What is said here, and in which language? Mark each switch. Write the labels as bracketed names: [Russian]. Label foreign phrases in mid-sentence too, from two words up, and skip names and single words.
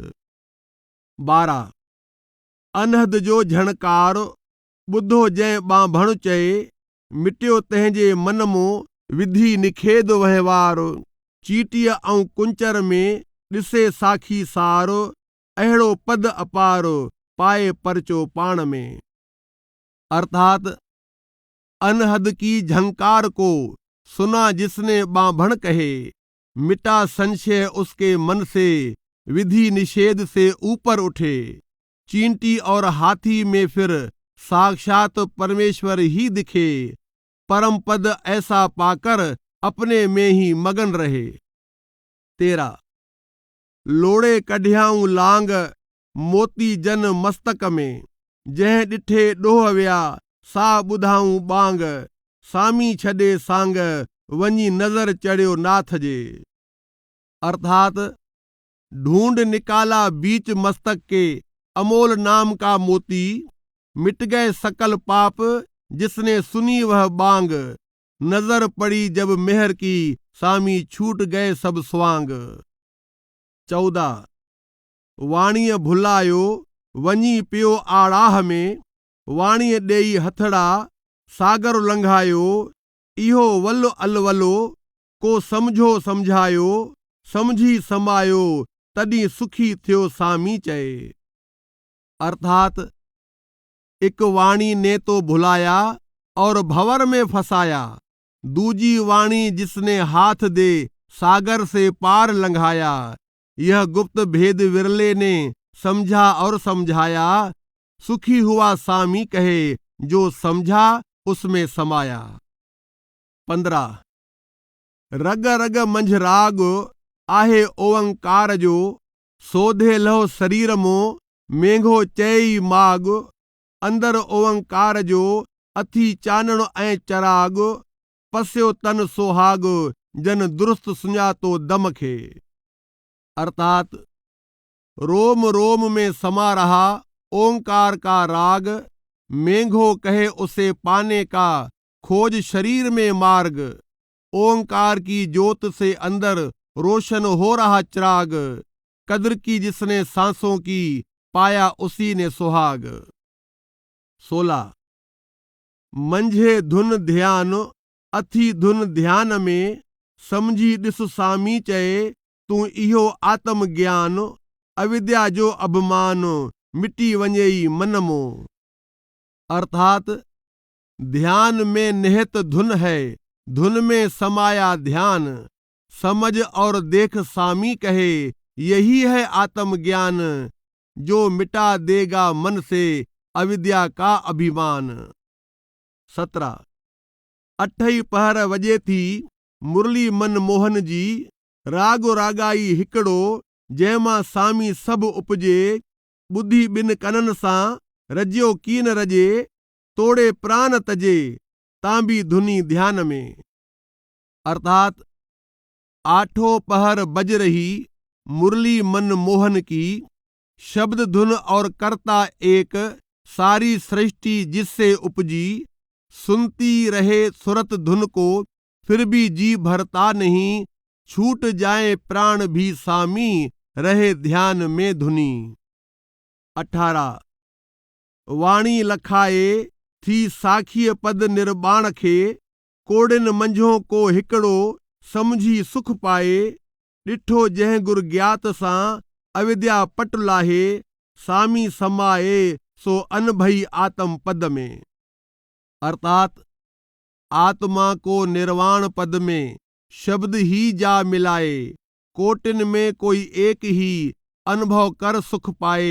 [Sindhi] 12 अनहद जो झणकार ॿुधो जंहिं ॿांभण चए, मिटियो तंहिंजे मन मों विधि निखेध वहिंवार, चीटीअ ऐं कुंचर में ॾिसे साखी सार, अहिड़ो पद अपार पाए परचो पाण में। [Hindi] अर्थात अनहद की झंकार को सुना जिसने ॿांभण कहे, मिटा संशय उसके मन से विधि निषेध से ऊपर उठे, चींटी और हाथी में फिर साक्षात परमेश्वर ही दिखे, परम पद ऐसा पाकर अपने में ही मगन रहे। [Sindhi] 13 लोड़े कढियाऊं लांग मोती जन मस्तक में, जंहिं ॾिठे ॾोह विया सा ॿुधाऊं बांग, सामी छॾे सांग वञी नज़र चढ़ियो नाथ जे। [Hindi] अर्थात ढूंढ निकाला बीच मस्तक के अमोल नाम का मोती, मिट गए सकल पाप जिसने सुनी वह बांग, नजर पड़ी जब मेहर की सामी छूट गए सब स्वांग। [Sindhi] 14 वाणीअ भुलायो वञी पियो आड़ाह में, वाणीअ ॾेई हथड़ा सागर लंघायो, इहो वल अलवलो को समझो समझायो, समझी समायो तॾहिं सुखी थियो सामी चए। [Hindi] अर्थात एक वाणी ने तो भुलाया और भंवर में फंसाया, दूजी वाणी जिसने हाथ दे सागर से पार लंघाया, यह गुप्त भेद विरले ने समझा और समझाया, सुखी हुआ सामी कहे, जो समझा उसमें समाया। [Sindhi] 15 रग रग मंझ राग आहे ओंकार जो, सोधे लहो शरीर मो मेघो चई माग। अंदर ओंकार जो अथी चानण ऐं चराग, पस्यो तन सोहाग जन दुरुस्त सुञातो दम खे। [Hindi] अर्थात रोम रोम में समा रहा ओंकार का राग, मेघो कहे उसे पाने का, खोज शरीर में मार्ग। ओंकार की ज्योत से अंदर रोशन हो रहा चिराग, कद्र की जिसने सांसों की, पाया उसी ने सुहाग। [Sindhi] 16 मंझे धुन ध्यान अथी धुन ध्यान में, समझी ॾिस सामी चए, तू इहो आत्म ज्ञान। अविद्या जो अभिमान मिटी वञेई मन मो। [Hindi] अर्थात ध्यान में निहित धुन है, धुन में समाया ध्यान। समझ और देख सामी कहे, यही है आत्मज्ञान, जो मिटा देगा मन से अविद्या का अभिमान। [Sindhi] 17 अठई पहर वजे थी मुरली मनमोहन जी, रागो रागाई हिकिड़ो, जंहिंमां सामी सभु उपजे। ॿुधी ॿिन कननि सां रजियो कीन रजे, तोड़े प्राण तजे तां भी धुनी ध्यान में। [Hindi] अर्थात आठों पहर बज रही मुरली मनमोहन की, शब्द धुन और कर्ता एक, सारी सृष्टि जिससे उपजी। सुनती रहे सुरत धुन को, फिर भी जी भरता नहीं, छूट जाए प्राण भी सामी, रहे ध्यान में धुनी। [Sindhi] 18 वाणी लखाए थी साखीअ पद निर्बाण खे, कोड़िन मंझों को हिकिड़ो, समझी सुख पाए। ॾिठो जंहिं गुर ज्ञात सां, अविद्या पट लाहे, सामी समाए सो अनभई आत्म पद में। [Hindi] अर्थात आत्मा को निर्वाण पद में शब्द ही जा मिलाए, कोटिन में कोई एक ही अनुभव कर सुख पाए।